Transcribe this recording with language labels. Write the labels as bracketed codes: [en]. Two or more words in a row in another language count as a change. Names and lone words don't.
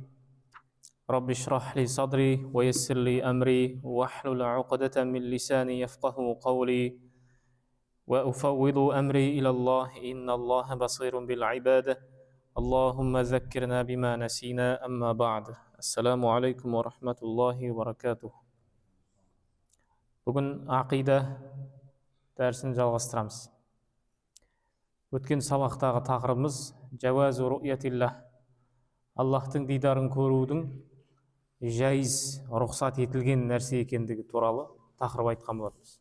[ar] رب اشرح لي صدري ويسر لي أمري واحلل عقدة من لساني يفقهوا قولي. وأفوض أمري إلى الله إن الله بصير بالعباد اللهم ذكرنا بما نسينا أما بعد السلام عليكم ورحمة الله وبركاته. [kk] Бүгін ақида дәрісін жалғастырамыз. Өткен сабақтағы тақырыбымыз [ar] جواز رؤية الله, [kk] Аллахтың дидарын көрудің жайыз, рұқсат етілген нәрсе екендігі туралы тақырып айтқан болатынбыз.